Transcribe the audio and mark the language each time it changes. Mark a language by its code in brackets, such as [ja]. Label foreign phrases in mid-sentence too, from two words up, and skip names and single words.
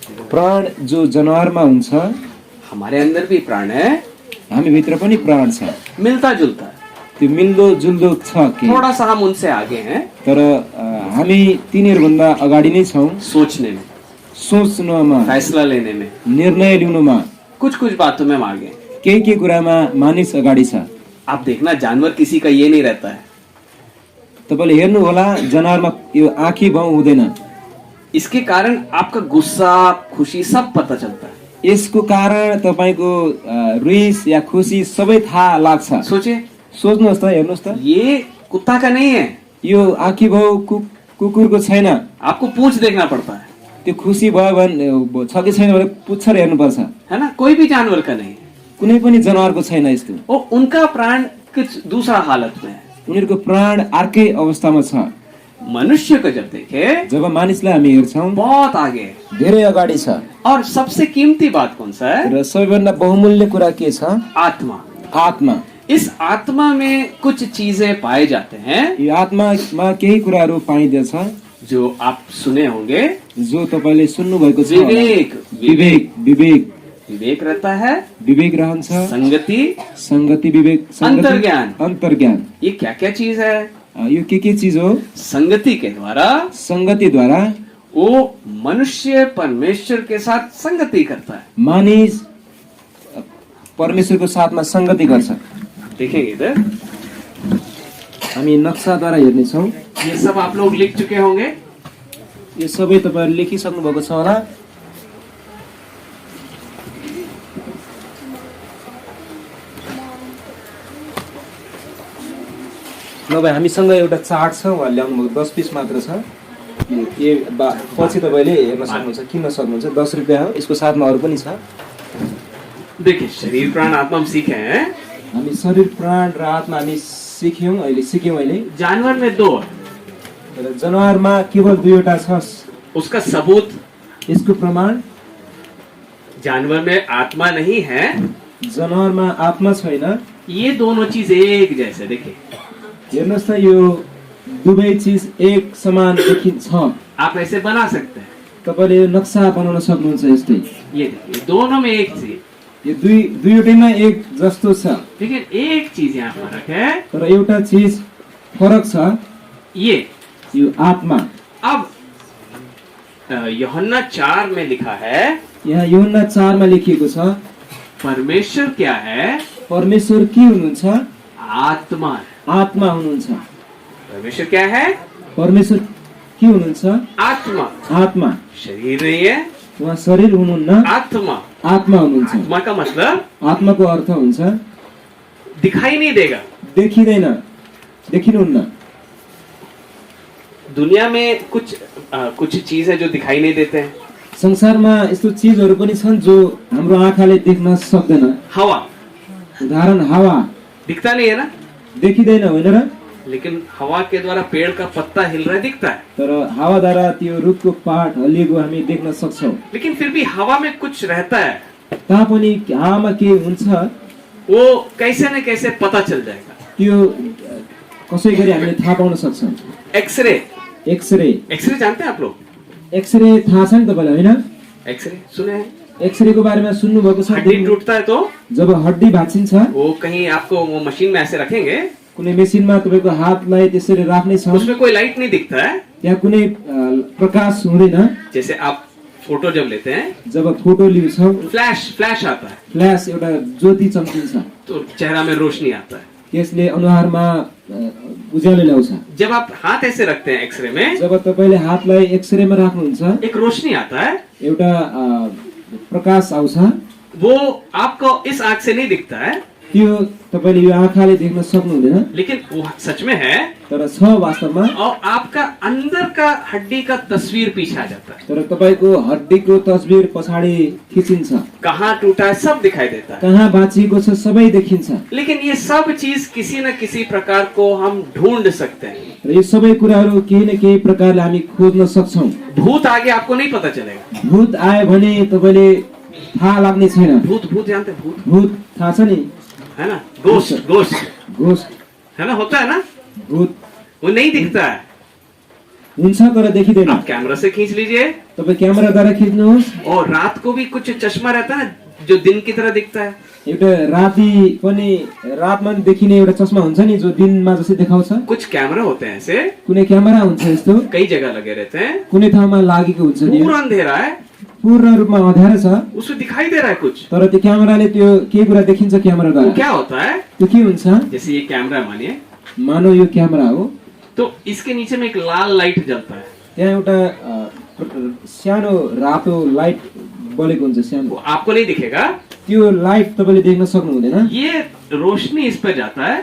[ne] प्राण जो जनावरमा हुन्छ [hi] हमारे अंदर भी प्राण है, [ne] हामी भित्र पनि प्राण छ। [hi] मिलता जुलता है। [ne] त्यो मिल्दो जुल्दो छ कि [hi] थोड़ा सा हम उनसे आगे हैं [ne] तर हामी तिनीहरुभन्दा अगाडि नै छौं [hi] सोचने में, [ne] सोच्नुमा, [hi] फैसला लेने में, [ne] निर्णय लिनुमा, [hi] कुछ कुछ बातों में हम आगे हैं। [ne] केही कुरामा मानिस अगाडि छ। [hi] आप देखना जानवर किसी का ये नहीं रहता है, [ne] तपाईले हेर्नु होला जनावरमा यो आँखी भाउ हुँदैन। [hi] इसके कारण आपका गुस्सा खुशी सब पता चलता है। [ne] यसको कारण तपाईको रिस या खुसी सबै थाहा लाग्छ। [hi] सोचिए, [ne] सोच्नुहोस् त, हेर्नुहोस् त, [hi] ये कुत्ता का नहीं है, [ne] यो आँखी भाउ कुकुरको छैन। [hi] आपको पूंछ देखना पड़ता है, [ne] त्यो खुसी भयो भने छ कि छैन भनेर पुच्छर हेर्नुपर्छ। [hi] है ना? कोई भी जानवर का नहीं है। [ne] कुनै पनि जनावरको छैन यस्तो। [hi] वो उनका प्राण कुछ दूसरा हालत में है। [ne] उनीहरुको प्राण अर्कै अवस्थामा छ। [hi] मनुष्य को जब देखे [ne] जब मानिसलाई हामी हेर्छौं [hi] बहुत आगे है। [ne] धेरै अगाडि छ। [hi] और सबसे कीमती बात कौन सा है? [ne] र सबैभन्दा बहुमूल्य कुरा के छ? [hi] आत्मा। [ne] आत्मा। [hi] इस आत्मा में कुछ चीजें पाए जाते हैं, [ne] यो आत्मामा केही कुराहरू पाइन्छ [hi] जो आप सुने होंगे। [ne] जो तपाईले सुन्नु भएको छ। [hi] विवेक, [ne] विवेक, विवेक, [hi] विवेक रहता है, [ne] विवेक रहन्छ, [hi] संगति, [ne] संगति, विवेक, [hi] अंतर्ज्ञान। [ne] अंतर्ज्ञान। [hi] ये क्या क्या चीज है? [ne] यो के चीज हो? [hi] संगति के द्वारा, [ne] संगति द्वारा [hi] वो मनुष्य परमेश्वर के साथ संगति करता है। [ne] मानिस परमेश्वरको साथमा संगति गर्छ। [hi] देखेंगे इधर, [ne] हामी नक्साद्वारा हेर्ने छौं। [hi] ये सब आप लोग लिख चुके होंगे। [ne] यो सबै तपाईहरुले लेखिसक्नु भएको छ होला। नभए हामीसँग एउटा चार्ट छ, उहाँ ल्याउनु भएको 10 पिस मात्र छ। पछि तपाईले हेर्न सक्नुहुन्छ, किन्न सक्नुहुन्छ। 10 रुपैयाँ हो। यसको साथमा अरु पनि छ। [hi] देखिए, शरीर प्राण आत्मा हम सीखे हैं। [ne] हामी शरीर प्राण र आत्मा हामी सिक्यौं अहिले। [hi] जानवर में दो, [ne] र जनावरमा केवल दुईवटा छ। [hi] उसका सबूत, [ne] यसको प्रमाण, [hi] जानवर में आत्मा नहीं है, [ne] जनावरमा आत्मा छैन। [hi] ये दोनों चीज एक जैसे। देखिए, [ne] हेर्नुहोस् त, यो दुवै चीज एक समान देखिन्छ। [hi] आप ऐसे बना सकते हैं। [ne] तपाईले नक्सा बनाउन सक्नुहुन्छ यस्तै। [hi] ये देखिए, दोनों में एक चीज, [ne] यो दुईवटैमा एक जस्तो छ। [hi] लेकिन एक चीज यहाँ फर्क है, [ne] तर एउटा चीज फरक छ। [hi] ये आत्मा। अब यूहन्ना 4 में लिखा है, [ne] यहाँ यूहन्ना 4 मा लेखिएको छ, [hi] परमेश्वर क्या है? [ne] परमेश्वर के हुनुहुन्छ? [hi] आत्मा है। [ne] आत्मा हुनुहुन्छ। [hi] परमेश्वर क्या है? [ne] परमेश्वर के हुनुहुन्छ? [hi] आत्मा। [ne] आत्मा। [hi] शरीर नहीं है, [ne] उहाँ शरीर हुनुहुन्न, [hi] आत्मा। [ne] आत्मा हुनुहुन्छ। [hi] आत्मा का मतलब, [ne] आत्माको अर्थ हुन्छ [hi] दिखाई नहीं देगा, [ne] देखिदैन, देखिनुहुन्न। [hi] दुनिया में कुछ चीज है जो दिखाई नहीं देते हैं। [ne] संसारमा यस्तो चीजहरु पनि छन् जो हाम्रो आँखाले देख्न सक्दैन। [hi] हवा, [ne] उदाहरण हावा [hi] दिखता नहीं है ना, [ne] देखिदैन, होइन र? [hi] लेकिन हवा के द्वारा पेड़ का पत्ता हिल रहा है, दिखता है। [ne] तर हावाद्वारा त्यो रुखको पात हल्लिएको हामी देख्न सक्छौं। [hi] लेकिन फिर भी हवा में कुछ रहता है, [ne] तापनि हावामा के हुन्छ [hi] वो कैसे न कैसे पता चल जाएगा। [ne] त्यो कसै गरी हामीले थाहा पाउन सक्छौं। [hi] एक्सरे, [ne] एक्सरे, [hi] एक्सरे जानते हैं आप लोग? [ne] एक्सरे थाहा छ नि तपाईलाई, हैन? [hi] एक्सरे सुने हैं? [ne] एक्सरे को बारेमा सुन्नु भएको छ? [hi] हड्डी टूटता है तो [ne] जब हड्डी भाँचिन्छ, [hi] वो कहीं आपको वो मशीन में ऐसे रखेंगे, [ne] कुनै मेसिनमा तपाईको हातलाई त्यसरी राख्ने छ, [hi] उसमें कोई लाइट नहीं दिखता है, [ne] त्यहाँ कुनै प्रकाश हुँदैन। [hi] जैसे आप फोटो जब लेते हैं, [ne] जब फोटो लिन्छौ, [hi] फ्लैश आता है, [ne] फ्ल्याश एउटा ज्योति चम्किन्छ, [hi] तो चेहरा में रोशनी आता है, [ne] त्यसले अनुहारमा उज्यालो ल्याउँछ। [hi] जब आप हाथ ऐसे रखते हैं एक्सरे में, [ne] जब तपाईले हातलाई एक्सरेमा राख्नुहुन्छ, [hi] एक रोशनी आता है, [ne] एउटा प्रकाश आउँछ। [hi] वो आपको इस आंख से नहीं दिखता है, [ne] त्यो तपाईले यो आँखाले देख्न सक्नुहुँदैन, [hi] लेकिन वो सच में है, [ne] तर छ वास्तवमा। [hi] और आपका अंदर का हड्डी का तस्वीर पीछे आ जाता है, [ne] तर तपाईको हड्डीको तस्बिर पछाडि खिचिन्छ, [hi] कहाँ टूटा है सब दिखाई देता है, [ne] कहाँ भाँचिएको छ सबै देखिन्छ। [hi] लेकिन ये सब चीज किसी न किसी प्रकार को हम ढूंढ सकते हैं। [ne] र यो सबै कुराहरू केही न केही प्रकारले हामी खोज्न सक्छौं। [hi] भूत आगे आपको नहीं पता चलेगा। [ne] भूत आयो भने तपाईले थाहा लाग्ने छैन। [hi] भूत जानते हैं? [ne] भूत थाहा छ नि, [hi] है ना? गोश्त [ne] घोस्ट [hi] है ना, होता है ना? [ne] भूत [hi] वो नहीं दिखता है, [ne] हुन्छ तर देखिँदैन। [hi] आप कैमरा से खींच लीजिए। [ne] तपाईँ क्यामेराद्वारा खिच्नुहोस्। [hi] और रात को भी कुछ चश्मा रहता है जो दिन की तरह दिखता है। [ne] एउटा राति पनि रातमा पनि देखिने एउटा चस्मा हुन्छ नि जो दिनमा जस्तै देखाउँछ। [hi] कुछ कैमरा होते हैं ऐसे, [ne] कुनै क्यामेरा हुन्छ यस्तो, [hi] कई जगह लगे रहते हैं, [ne] कुनै ठाउँमा लागेको हुन्छ नि, [hi] पूरा अंधेरा है, [ne] पूर्ण रूपमा अँध्यारो छ, [hi] उसमें दिखाई दे रहा है कुछ। [ne] तर त्यो क्यामेराले त्यो केही कुरा देखिन्छ [hi] वो [ne] क्यामेराद्वारा। [hi] क्या होता है, [ne] त्यो के हुन्छ, [hi] जैसे ये कैमरा मानिए, [ne] मानव यो क्यामेरा हो, [hi] तो इसके नीचे में एक लाल लाइट जलता है। [ne] त्यहाँ एउटा सानो रातो लाइट बलेको हुन्छ [hi] वो [ne] सानो, [hi] आपको नहीं दिखेगा। [ne] त्यो लाइट तपाईँले देख्न सक्नु हुँदैन। [hi] ये रोशनी इस पर जाता है।